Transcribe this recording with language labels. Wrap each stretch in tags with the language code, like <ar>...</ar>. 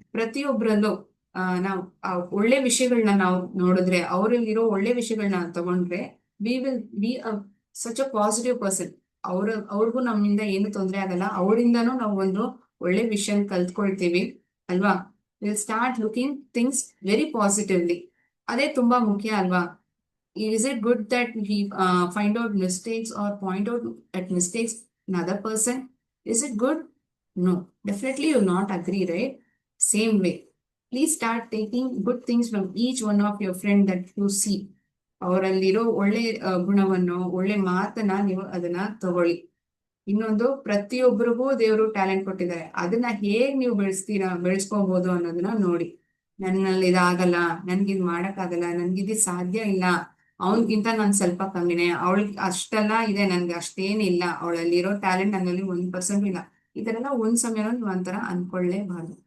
<kn>ಪ್ರತಿಯೊಬ್ಬರಲ್ಲೂ ನಾವು ಒಳ್ಳೆ ವಿಷಯಗಳನ್ನ ನಾವು ನೋಡಿದ್ರೆ, ಅವರಲ್ಲಿರೋ ಒಳ್ಳೆ ವಿಷಯಗಳನ್ನ ತಗೊಂಡ್ರೆ,</kn> <en>We will be such a positive person.</en> <kn>ಅವ್ರಿಗೂ ನಮ್ಮಿಂದ ಏನು ತೊಂದರೆ ಆಗಲ್ಲ, ಅವರಿಂದಾನು ನಾವು ಒಂದು ಒಳ್ಳೆ ವಿಷಯ ಕಲ್ತ್ಕೊಳ್ತೀವಿ ಅಲ್ವಾ.</kn> <en>Will start looking things very positively.</en> <kn>ಅದೇ ತುಂಬಾ ಮುಖ್ಯ ಅಲ್ವಾ.</kn> <en>Is it good that we find out mistakes or point out at mistakes in other person? Is it good? No, definitely you'll not agree, right? Same way, please start taking good things from each one of your friend that you see.</en> <kn>ಅವರಲ್ಲಿರೋ ಒಳ್ಳೆ ಗುಣವನ್ನು, ಒಳ್ಳೆ ಮಾತನ್ನ ನೀವು ಅದನ್ನ ತಗೊಳ್ಳಿ. ಇನ್ನೊಂದು, ಪ್ರತಿಯೊಬ್ಬರಿಗೂ ದೇವರು ಟ್ಯಾಲೆಂಟ್ ಕೊಟ್ಟಿದ್ದಾರೆ, ಅದನ್ನ ಹೇಗ್ ನೀವು ಬೆಳೆಸ್ಕೋಬಹುದು ಅನ್ನೋದನ್ನ ನೋಡಿ. ನನ್ನಲ್ಲಿ ಇದಾಗಲ್ಲ, ನನ್ಗಿದ್ ಮಾಡಕ್ಕಾಗಲ್ಲ, ನನ್ಗಿದ್ ಸಾಧ್ಯ ಇಲ್ಲ, ಅವನ್ಗಿಂತ ನಾನ್ ಸ್ವಲ್ಪ ಕಮ್ಮಿನೇ, ಅವಳಿಗೆ ಅಷ್ಟೆಲ್ಲ ಇದೆ, ನನ್ಗೆ ಅಷ್ಟೇನಿಲ್ಲ, ಅವಳಲ್ಲಿರೋ ಟ್ಯಾಲೆಂಟ್ ನನ್ನಲ್ಲಿ 1% ಇಲ್ಲ, ಇದರೆಲ್ಲ ಒಂದ್ ಸಮಯ ನೀವು ಒಂಥರ ಅನ್ಕೊಳ್ಳೇಬಾರ್ದು.</kn>